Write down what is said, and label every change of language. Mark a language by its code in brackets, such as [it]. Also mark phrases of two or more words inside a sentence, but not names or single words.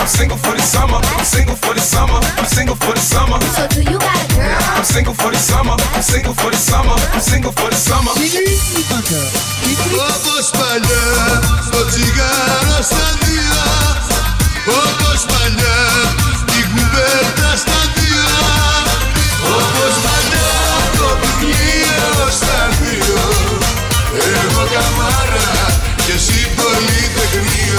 [en] single for the summer. I'm single for the summer. I'm single for the summer. So do you got a girl? I'm single for the summer. I'm single for the summer. I'm single for the summer. [el] Όπως παλιά στο τσιγάρο στα δύο, όπως παλιά την κουβέρτα στα δύο, όπως παλιά το βιβλίο στα δύο. Εγώ καμάρα και εσύ πολυτεχνείο.